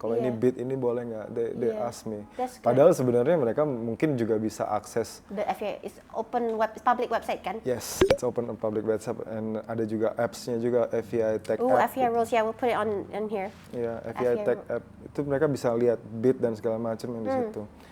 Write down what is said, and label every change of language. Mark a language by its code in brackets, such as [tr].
[id] Kalau ini bid ini boleh nggak? [en] They ask me. [id] Padahal sebenarnya mereka mungkin juga bisa akses. [en] The FIA is public website kan? Yes, it's open public website, and [id] ada juga apps-nya juga, [en] FIA Tag App. FIA rules, we'll put it on here. [id] Iya, FIA Tag App itu mereka bisa lihat bid dan segala macam yang di situ.